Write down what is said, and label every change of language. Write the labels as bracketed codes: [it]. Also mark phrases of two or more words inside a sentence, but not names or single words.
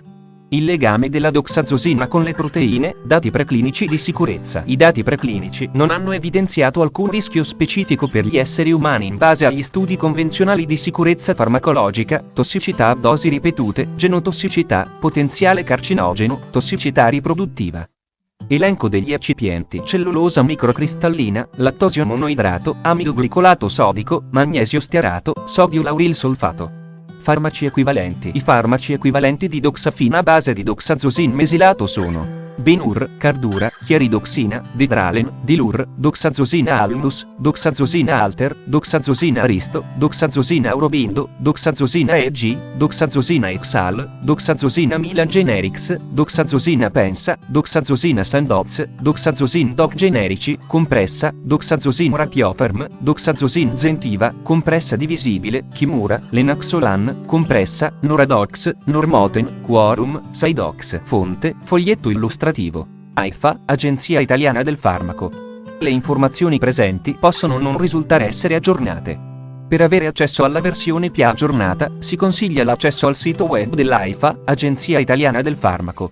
[it] Il legame della doxazosina con le proteine, dati preclinici di sicurezza. I dati preclinici non hanno evidenziato alcun rischio specifico per gli esseri umani in base agli studi convenzionali di sicurezza farmacologica, tossicità a dosi ripetute, genotossicità, potenziale carcinogeno, tossicità riproduttiva. Elenco degli eccipienti: cellulosa microcristallina, lattosio monoidrato, amido glicolato sodico, magnesio stearato, sodio lauril solfato. Farmaci equivalenti. I farmaci equivalenti di doxafina a base di doxazosin mesilato sono Benur, Cardura, chiaridoxina, Didralen, Dilur, doxazosina almus, doxazosina alter, doxazosina aristo, doxazosina aurobindo, doxazosina EG, doxazosina exal, doxazosina Milan Generics, doxazosina Pensa, doxazosina Sandoz, doxazosin Doc generici, compressa, doxazosin Ratiofarm, doxazosin Zentiva, compressa divisibile, Kimura, Lenaxolan, compressa, Noradox, Normoten, Quorum, Sidox. Fonte, foglietto illustrativo. AIFA, Agenzia Italiana del Farmaco. Le informazioni presenti possono non risultare essere aggiornate. Per avere accesso alla versione più aggiornata, si consiglia l'accesso al sito web dell'AIFA, Agenzia Italiana del Farmaco.